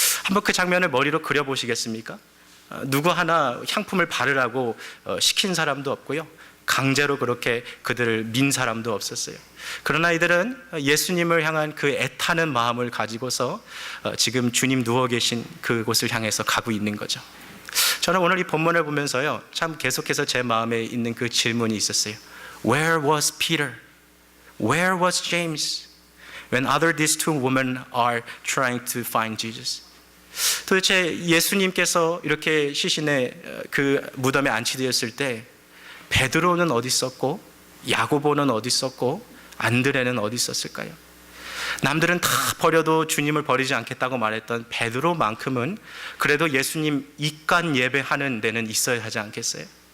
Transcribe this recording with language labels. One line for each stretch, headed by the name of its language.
Korean: 한번 그 장면을 머리로 그려보시겠습니까? 누구 하나 향품을 바르라고 시킨 사람도 없고요, 강제로 그렇게 그들을 민 사람도 없었어요. 그러나 이들은 예수님을 향한 그 애타는 마음을 가지고서 지금 주님 누워 계신 그곳을 향해서 가고 있는 거죠. 저는 오늘 이 본문을 보면서요 참 계속해서 제 마음에 있는 그 질문이 있었어요.
English: Where was Peter? Where was James? When other these two women are trying to find Jesus?
Korean: 도대체 예수님께서 이렇게 시신에 그 무덤에 안치되었을 때 베드로는 어디 있었고 야고보는 어디 있었고 안드레는 어디 있었을까요? 남들은 다 버려도 주님을 버리지 않겠다고 말했던 베드로만큼은 그래도 예수님 입간 예배하는 데는 있어야 하지 않겠어요?